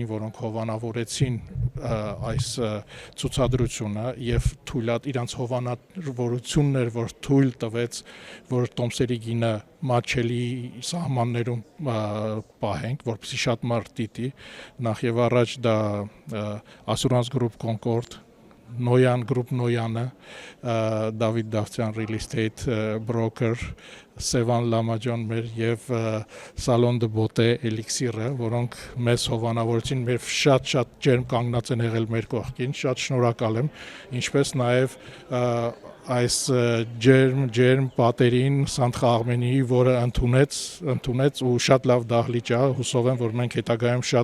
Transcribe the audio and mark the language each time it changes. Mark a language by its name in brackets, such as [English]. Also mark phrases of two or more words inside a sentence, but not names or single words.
[Armenian] որոնք հովանավորեցին այս ցուցադրությունը եւ իրանց հովանավորությունն էր, որ թույլ տվեց, որ Տոմսերի գինը մատչելի սահմաններում պահենք, որպեսզի շատ մարդ դիտի, նախ եւ առաջ դա Assurance Group Concord, Noyan Group Noyan-ը, David Davtyan Real Estate Broker, Sevan Lamajan մեր եւ Salon de Beauté Elixir-ը, որոնք մեզ հովանավորեցին, մեր շատ ջերմ կանգնած են եղել մեր կողքին, շատ շնորհակալ եմ, ինչպես նաեւ այս ջերմ պատերին Սանթխա Արմենիի, որը ընդունեց ու շատ լավ դահլիճ է, հուսով եմ, որ մենք հետագայում